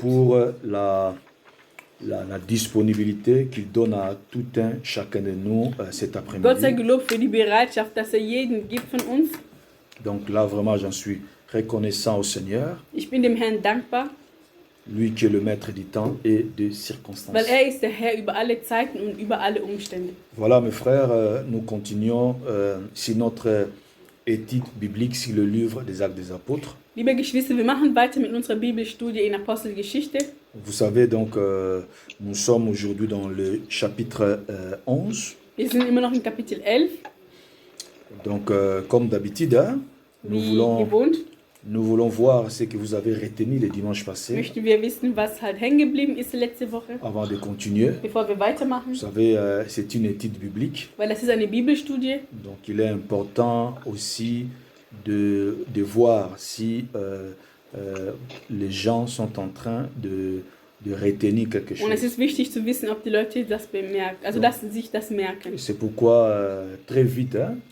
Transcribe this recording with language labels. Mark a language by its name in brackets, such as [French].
[French] pour la disponibilité qu'il donne à tout un chacun de nous cet [German] Gott sei [French] après-midi. [German] gelobt für die Bereitschaft, dass jeden gibt von uns. [French] Donc là, vraiment, j'en suis reconnaissant au Seigneur, [German] Ich bin dem Herrn dankbar, [French] lui qui est le maître du temps et des circonstances. [German] weil ist der Herr über alle Zeiten und über alle Umstände. [French] Voilà, mes frères, nous continuons sur notre étude biblique sur le livre des Actes des Apôtres. [German] Liebe Geschwister, wir machen weiter mit unserer Bibelstudie in Apostelgeschichte. [French] Vous savez donc, nous sommes aujourd'hui dans le chapitre 11. [German] Wir sind immer noch in Kapitel 11, [French] Donc, comme d'habitude, hein, [German] wie gewohnt. [French] nous voulons voir ce que vous avez retenu le dimanche passé [German] Möchten wir wissen, was halt hängen geblieben ist letzte Woche, [French] avant de continuer. [German] bevor wir weitermachen. [French] Vous savez, c'est une étude biblique, [German] Weil das ist eine Bibelstudie. [French] donc il est important aussi de voir si les gens sont en train de retenir quelque [German] Und es [French] chose. [German] ist wichtig zu wissen, ob die Leute das bemerken, also dass sie sich das merken. [French] C'est pourquoi, très vite, hein,